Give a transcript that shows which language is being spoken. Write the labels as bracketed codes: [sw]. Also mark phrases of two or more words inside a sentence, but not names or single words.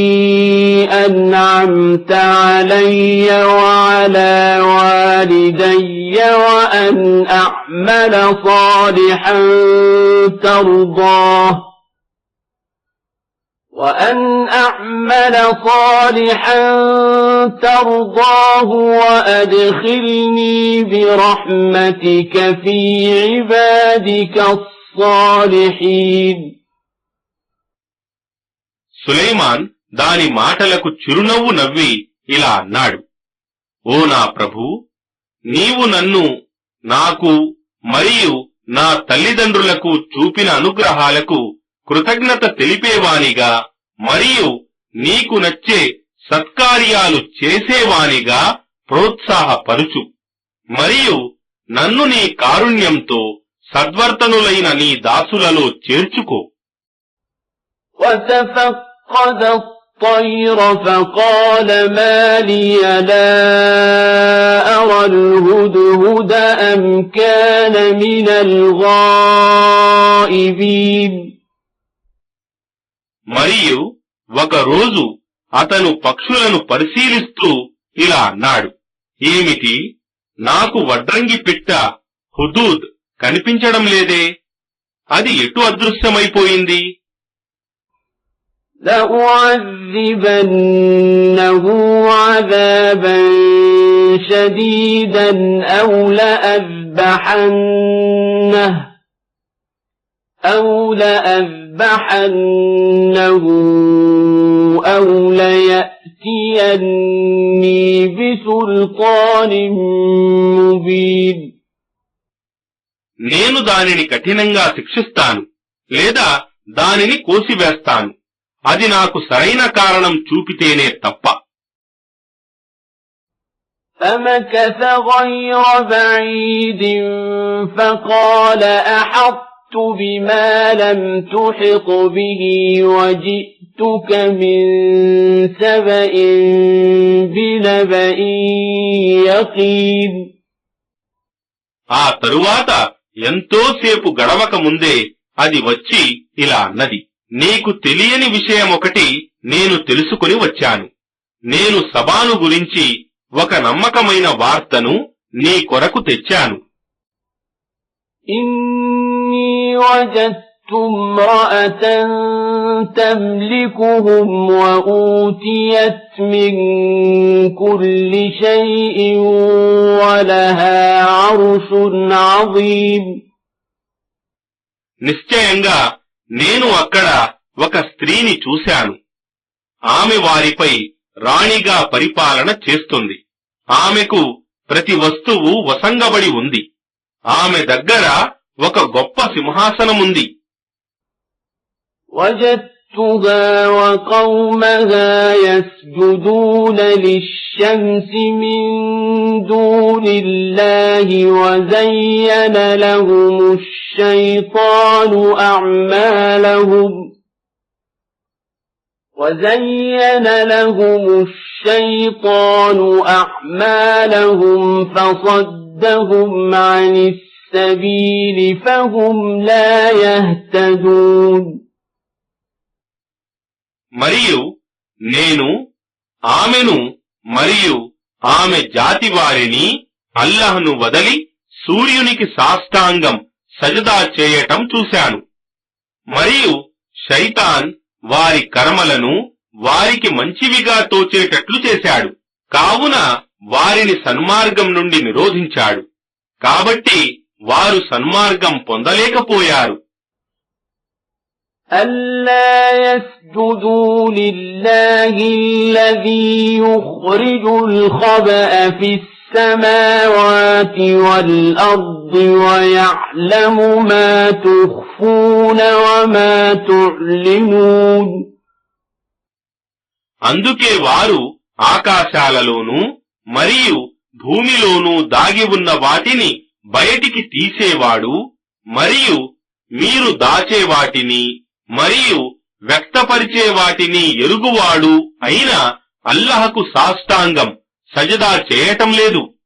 [ar] أنعمت علي وعلى والدي وأن أعمل صالحا ترضاه وأدخلني برحمتك في عبادك الصالحين. [te] సులైమాన్ దాని మాటలకు చిరునవ్వు నవ్వి ఇలా అన్నాడు, ఓ నా ప్రభూ, నీవు నన్ను, నాకు మరియు నా తల్లిదండ్రులకు చూపిన అనుగ్రహాలకు కృతజ్ఞత తెలిపేవానిగా మరియు నీకు నచ్చే సత్కార్యాలు చేసేవానిగా ప్రోత్సాహపరుచు, మరియు నన్ను నీ కారుణ్యంతో సద్వర్తనులైన నీ దాసులలో చేర్చుకో. [ar] وتفقد الطير فقال ما لي لا أرى الهدهد أم كان من الغائبين. [te] మరియు ఒక రోజు అతను పక్షులను పరిశీలిస్తూ ఇలా అన్నాడు, ఏమిటి, నాకు వడ్రంగి పిట్ట హుదూద్ కనిపించడం లేదే, అది ఎటు అదృశ్యమైపోయింది? [ar] لأعذبنه عذابا شديدا أو لأذبحنه أو ليأتيني بسلطان مبين. [te] నేను దానిని కఠినంగా శిక్షిస్తాను, లేదా దానిని కోసివేస్తాను, అది నాకు సరైన కారణం చూపితేనే తప్ప. [ar] فمكث غير بعيد فقال أحطت بما لم تحط به وجئتك من سبأ بنبأ يقين. [te] ఆ తరువాత ఎంతోసేపు గడవక ముందే అది వచ్చి ఇలా అన్నది, నీకు తెలియని విషయమొకటి నేను తెలుసుకుని వచ్చాను. నేను సబాను గురించి ఒక నమ్మకమైన వార్తను నీ కొరకు తెచ్చాను. [ar] إني وجدت امرأة تملكهم وأوتيت من كل شيء ولها عرش عظيم. [te] నిశ్చయంగా నేను అక్కడ ఒక స్త్రీని చూశాను. ఆమె వారిపై రాణిగా పరిపాలన చేస్తుంది. ఆమెకు ప్రతి వస్తువు వసంగబడి ఉంది. ఆమె దగ్గర ఒక గొప్ప సింహాసనముంది. [ar] وجدتها وقومها يسجدون للشمس من دون الله وزين لهم الشيطان أعمالهم فصدهم عن السبيل فهم لا يهتدون. [te] మరియు నేను ఆమెను మరియు ఆమె జాతి వారిని అల్లాహ్ను వదలి సూర్యునికి సాష్టాంగం సజదా చేయటం చూశాను. మరియు శైతాన్ వారి కర్మలను వారికి మంచివిగా తోచేటట్లు చేశాడు. కావున వారిని సన్మార్గం నుండి నిరోధించాడు. కాబట్టి వారు సన్మార్గం పొందలేకపోయారు. [ar] ألا يسجدوا لله الذي يخرج الخبأ في السماوات والأرض ويعلم ما تخفون وما تعلنون. [te] అందుకే వారు ఆకాశాలలోనూ మరియు భూమిలోనూ దాగి ఉన్న వాటిని బయటికి తీసేవాడు మరియు మీరు దాచే వాటిని మరియు వ్యక్తపరిచే వాటిని ఎరుగువాడు అయిన అల్లాహకు సాష్టాంగం సజదా చేయటం లేదు.